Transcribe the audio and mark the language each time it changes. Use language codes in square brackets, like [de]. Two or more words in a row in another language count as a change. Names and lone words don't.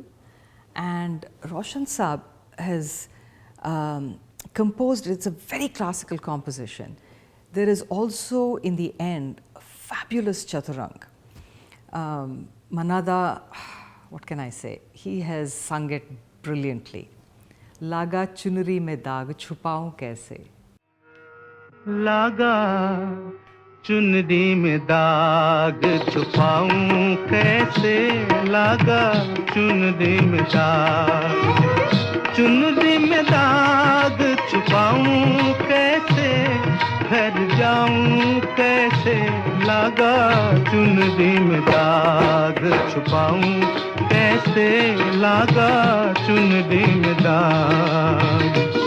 [en] And Roshan Saab has composed, it's a very classical composition. There is also, in the end, a fabulous chaturang. Manada, what can I say? He has sung it brilliantly. [hi] लागा चुनरी में दाग छुपाऊं कैसे. लागा चुनरी में दाग छुपाऊं कैसे लागा चुनरी में दाग छुपाऊं कैसे घर जाऊं कैसे लागा चुनरी में दाग छुपाऊं कैसे लागा चुनरी में दाग